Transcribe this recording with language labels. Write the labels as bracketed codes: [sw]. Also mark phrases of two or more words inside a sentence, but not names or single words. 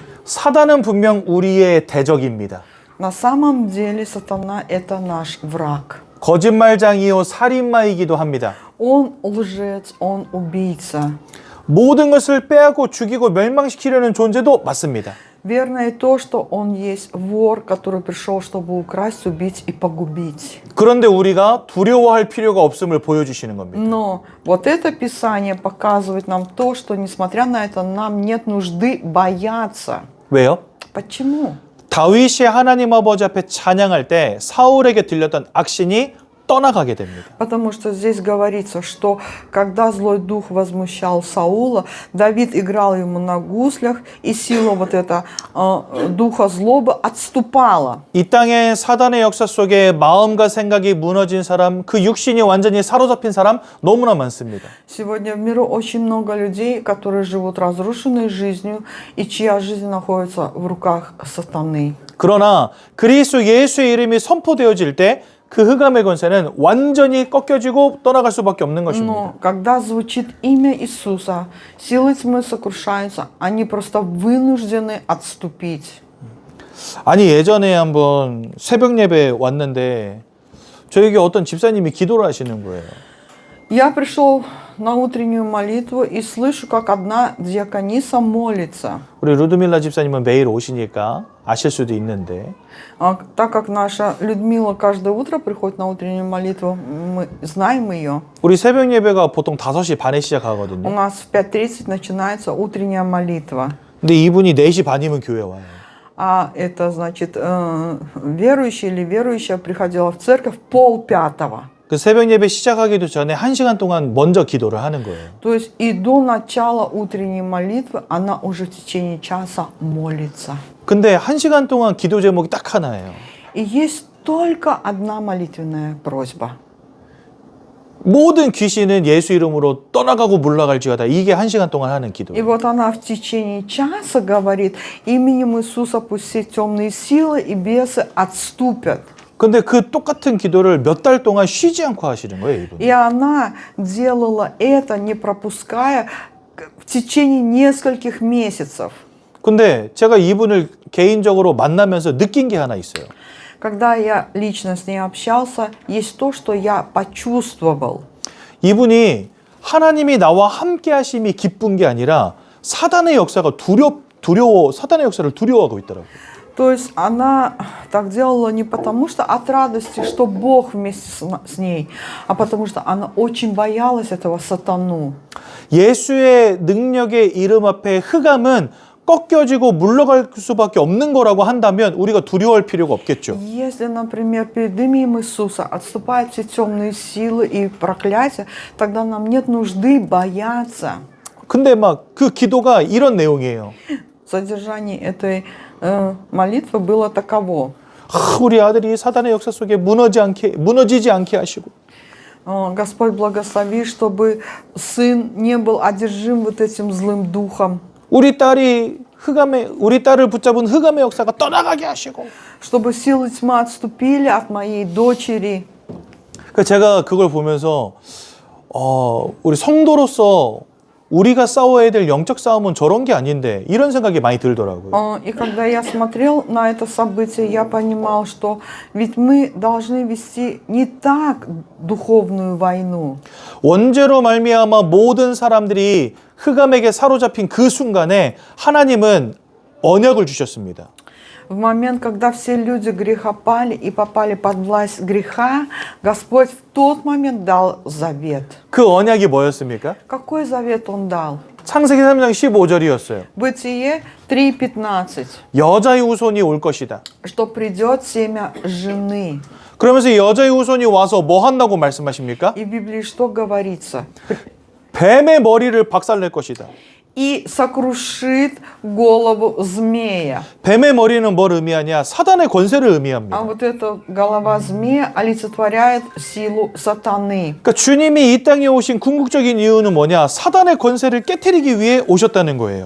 [ko] 사단은 분명 우리의 대적입니다. [ru] На самом деле сатана – это наш враг. [ko] 거짓말장이요 살인마이기도 합니다. [ru] Он лжец, он убийца. [ko] 모든 것을 빼앗고 죽이고 멸망시키려는 존재도 맞습니다. [ru] Верно и то, что он есть вор, который пришел, чтобы украсть, убить и погубить. [ko] 그런데 우리가 두려워할 필요가 없음을 보여주시는 겁니다. [ru] Но вот это Писание показывает нам то, что, несмотря на это, нам нет нужды бояться. [ko] 왜요? [ru] Почему? [ko] 다윗이 하나님 아버지 앞에 찬양할 때 사울에게 들렸던 악신이 떠나가게 됩니다. [ru] Потому что здесь говорится, что когда злой дух возмущал Саула, Давид играл ему на гуслях, и сила вот эта духа злобы отступала. [ko] 이 땅의 사단의 역사 속에 마음과 생각이 무너진 사람, 그 육신이 완전히 사로잡힌 사람 너무나 많습니다. [ru] Сегодня в миру очень много людей, которые живут разрушенной жизнью, и чья жизнь находится в руках сатаны. [ko] 그러나 그리스도 예수의 이름이 선포되어질 때 그 흑암의 권세는 완전히 꺾여지고 떠나갈 수밖에 없는 것입니다. [ru] Но когда звучит имя Иисуса, силы тьмы сокрушаются, они просто вынуждены отступить. [ko] 아니 예전에 한번 새벽 예배 왔는데 저에게 어떤 집사님이 기도를 하시는 거예요. [ru] Я пришел на утреннюю молитву и слышу, как одна диакониса молится. [ko] 우리 루드밀라 집사님은 매일 오시니까 아실 수도 있는데 [ru] Так как наша Людмила каждое утро приходит на утреннюю молитву, мы знаем ее. [ko] 우리 새벽 예배가 보통 5시 반에 [ru] У [ko] 시작하거든요. [ru] нас в 5:30 начинается утренняя молитва. [ko] 근데 이분이 4시 반이면 교회 와요. [ru] А это значит, верующий или верующая приходила в церковь 4:30. [ko] 그 새벽 예배 시작하기도 전에 1시간 동안 먼저 기도를 하는 거예요. [ru] То есть и до начала утренней молитвы она уже в течение часа молится. [ko] 근데 1시간 동안 기도 제목이 딱 하나예요. [ru] И есть только одна молитвенная просьба. [ko] 모든 귀신은 예수 이름으로 떠나가고 물러갈지어다. 이게 1시간 동안 하는 [ru] И [ko] 기도예요. [ru] вот она в течение часа говорит: именем Иисуса пусть все темные силы и бесы отступят. [ko] 근데 그 똑같은 기도를 몇 달 동안 쉬지 않고 하시는 거예요, 이분. [ru] И она делала это, не пропуская, в течение нескольких месяцев. [ko] 근데 제가 이분을 개인적으로 만나면서 느낀 게 하나 있어요. [ru] Когда я лично с ней общался, есть то, что я почувствовал. [ko] 이분이 하나님이 나와 함께 하심이 기쁜 게 아니라 사단의 역사가 사단의 역사를 두려워하고 있더라고요. [ru] То есть она так делала не потому, что от радости, что Бог вместе с ней, а потому что она очень боялась этого сатану. [ko] 예수의 능력의 이름 앞에 흑암은 꺾여지고 물러갈 수밖에 없는 거라고 한다면 우리가 두려워할 필요가 없겠죠. [ru] Если, например, перед именем Иисуса отступают все темные силы и проклятия, тогда нам нет нужды бояться. [ko] 근데 막 그 기도가 이런 내용이에요. [ru] Содержание этой молитвы было таково. [ko] 우리 아들이 사단의 역사 속에 무너지지 않게 하시고 [ru] Господь благослови, чтобы сын не был одержим вот этим злым духом. [ko] 우리 딸을 붙잡은 흑암의 역사가 떠나가게 하시고 [ru] Чтобы силы тьмы отступили от моей дочери. [ko] 제가 그걸 보면서 우리 성도로서 우리가 싸워야 될 영적 싸움은 저런 게 아닌데 이런 생각이 많이 들더라고요. [ru] И когда я смотрел на это событие, я понимал, что ведь мы должны вести не так духовную войну. [ko] 원죄로 말미암아 모든 사람들이 흑암에게 사로잡힌 그 순간에 하나님은 언약을 주셨습니다. [ru] В момент, когда все люди грехопали и попали под власть греха, Господь в тот момент дал завет. [ko] 그 언약이 뭐였습니까? [ru] Какой завет Он дал? [ko] 창세기 3장 15절이었어요. [ru] Бытие 3:15. [ko] 여자의 후손이 올 것이다. [ru] Что придет семя жены. [ko] 그러면서 여자의 후손이 와서 뭐 한다고 말씀하십니까? [ru] И в Библии что говорится? [ko] 뱀의 머리를 박살낼 것이다. [ru] И сокрушит голову змея. [ko] 뱀의 머리는 뭘 의미하냐? 사단의 권세를 의미합니다. [ru] А вот эта голова змея олицетворяет силу сатаны. [ko] 그러니까 주님이 이 땅에 오신 궁극적인 이유는 뭐냐? 사단의 권세를 깨트리기 위해 오셨다는 거예요.